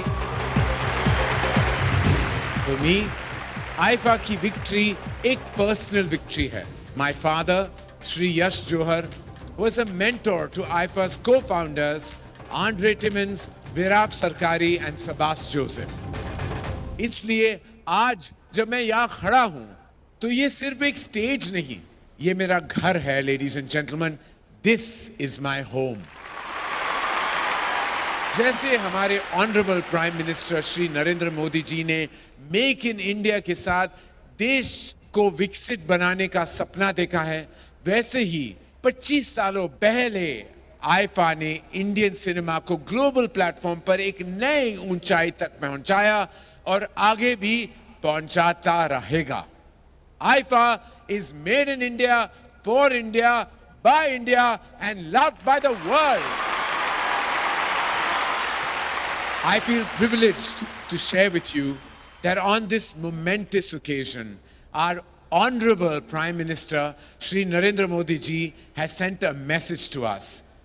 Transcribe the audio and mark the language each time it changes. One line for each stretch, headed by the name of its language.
English: For me, IFA
Hindi: की
English: victory
Hindi: एक
English: personal victory
Hindi: है.
English: My father, Sri Yash Johar, was a mentor to IFA's co-founders, Andre Timmins, Virab Sarkari and Sabas Joseph.
Hindi: इसलिए आज जब मैं यहाँ खड़ा हूँ, तो ये सिर्फ एक stage नहीं, ये मेरा घर है,
English: ladies and gentlemen. This is my home.
Hindi: जैसे हमारे honourable prime minister Shri Narendra Modi ji ने मेक इन इंडिया के साथ देश को विकसित बनाने का सपना देखा है, वैसे ही 25 सालों पहले आईफा ने इंडियन सिनेमा को ग्लोबल प्लेटफॉर्म पर एक नई ऊंचाई तक पहुंचाया और आगे भी पहुंचाता रहेगा.
English: IIFA is made in India, for India, by India and loved by the world. I feel privileged to share with you that on this momentous occasion, our Honorable Prime Minister, Shri Narendra Modi ji, has sent a message to us.